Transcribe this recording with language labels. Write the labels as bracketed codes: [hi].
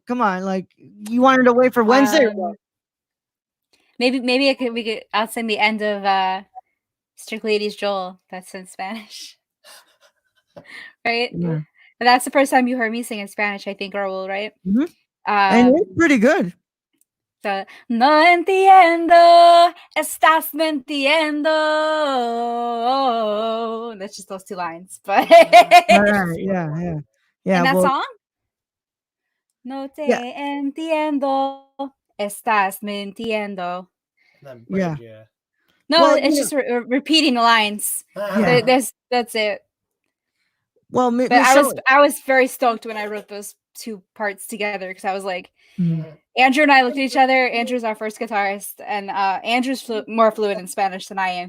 [en] Come on, like you wanted to wait for Wednesday. Maybe I'll sing the end of Strict Ladies Joel. That's in Spanish. Right? Yeah. That's the first time you heard me sing in Spanish, I think, Raul, right? Mm-hmm. And it's pretty good. [es] So, no entiendo, estás mintiendo. [en] That's just those two lines. But yeah. And that song? [es] No te entiendo, estás mintiendo. [en] Yeah. No, it's just repeating the lines. That's it. Well, but I was very stoked when I wrote those two parts together because I was like, Andrew and I looked at each other. Andrew's our first guitarist, and Andrew's more fluent in Spanish than I am.